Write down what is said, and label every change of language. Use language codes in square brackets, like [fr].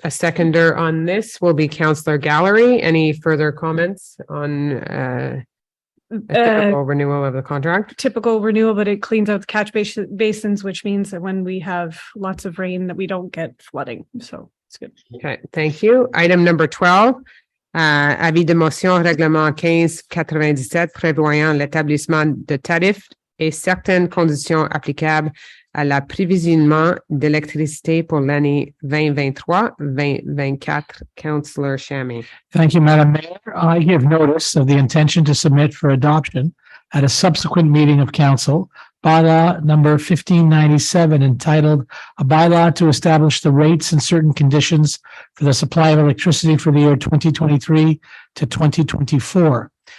[en] A seconder on this will be Councillor Gallery. Any further comments on typical renewal of the contract? Typical renewal, but it cleans out the catch basins, which means that when we have lots of rain that we don't get flooding. So it's good. Okay, thank you. Item number 12, [fr] avis de motion règlement 1597 prévoyant l'établissement de tarifs et certaines conditions applicables à l'approvisionnement d'électricité pour l'année 2023-2024. [en] Councillor Shammy. Thank you, Madam Mayor. I give notice of the intention to submit for adoption at a subsequent meeting of council bylaw number 1597, entitled "A Bylaw to Establish the Rates and Certain Conditions for the Supply of Electricity for the Year 2023 to 2024.